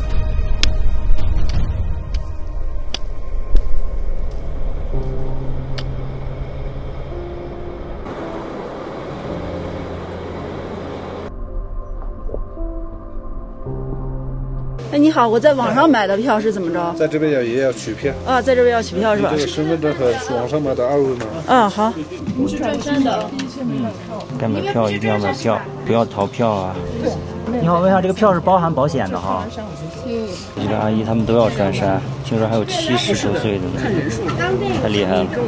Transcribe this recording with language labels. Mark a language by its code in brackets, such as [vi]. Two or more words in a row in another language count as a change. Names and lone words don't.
[zh] 哎，你好，我在网上买的票是怎么着？在这邊也要取票啊，在這邊要取票是吧？這個身份證和網上買的2維碼。啊，好。你是轉山的。該買票一定要買票，不要逃票啊！你好，問一下，這個票是包含保險的哈？這個阿姨他們都要轉山，聽說還有70多歲的呢，太厲害了。